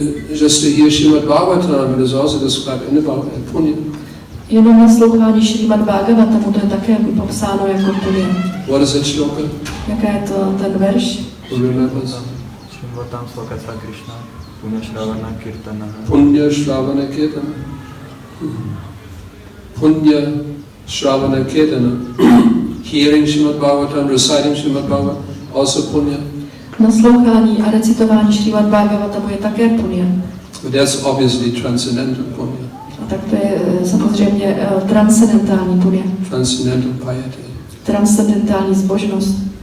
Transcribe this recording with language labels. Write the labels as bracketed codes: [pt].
[en] Just to hear Srimad Bhagavatam, it is also described in the Punya. [cs] Jenom naslouchání Srimad Bhagavatamu, to je také popsáno jako punya. [en] What is it, shloka? [cs] Jaká je to ten verš? [en] Who remembers? [sa] Shrimvatam Slokasa Krishna, Punya Shravana Kirtana. Punya Shravana Kirtana. Punya Shravana Kirtana. [en] Hearing Srimad Bhagavatam, reciting Srimad Bhagavatam, also punya. [cs] Naslouchání a recitování Srimad Bhagavatamu je také punya. [en] But that's obviously transcendental punya. [cs] A tak to je samozřejmě transcendentální punya. [en] Transcendental piety. [cs] Transcendentální zbožnost.